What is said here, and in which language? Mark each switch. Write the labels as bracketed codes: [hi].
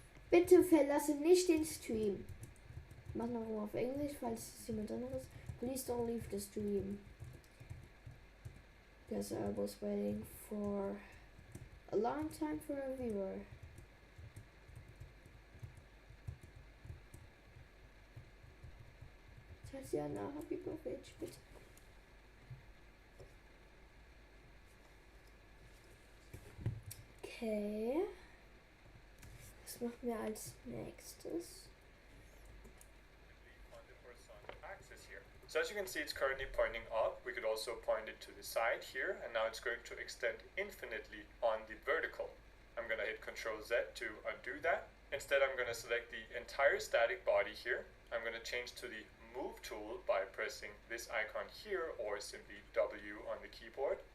[de] Bitte verlasse nicht den Stream. Mach noch mal auf Englisch, falls es jemand anderes. [en] Please don't leave the stream. Because I was waiting for A long time for a viewer. [de] Tatjana, [en] Happy Birthday, [de] bitte. Okay. Was machen wir als nächstes? [en] On the horizontal axis here. So as you can see, it's currently pointing up. We could also point it to the side here, and now it's going to extend infinitely on the vertical. I'm gonna hit Ctrl Z to undo that. Instead, I'm gonna select the entire static body here. I'm gonna change to the Move tool by pressing this icon here or simply W on the keyboard.